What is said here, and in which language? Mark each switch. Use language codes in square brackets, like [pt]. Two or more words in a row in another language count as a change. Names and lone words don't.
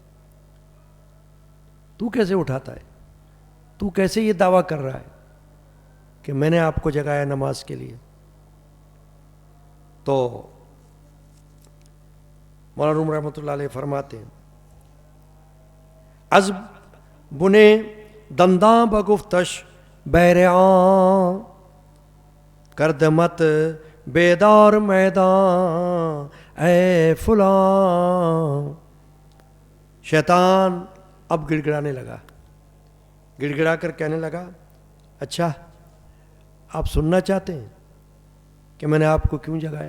[ur] تو کیسے اٹھاتا ہے؟ تو کیسے یہ دعویٰ کر رہا ہے کہ میں نے آپ کو جگایا نماز کے لیے؟ تو مولانا روم [ar] رحمۃ اللہ علیہ [ur] فرماتے ہیں [fa] از بنے دنداں بگفتش بیرعاں، کرد مت بیدار میدان اے فلاں. [ur] شیطان اب گڑ گڑانے لگا، گڑ گڑا کر کہنے لگا اچھا آپ سننا چاہتے ہیں کہ میں نے آپ کو کیوں جگایا؟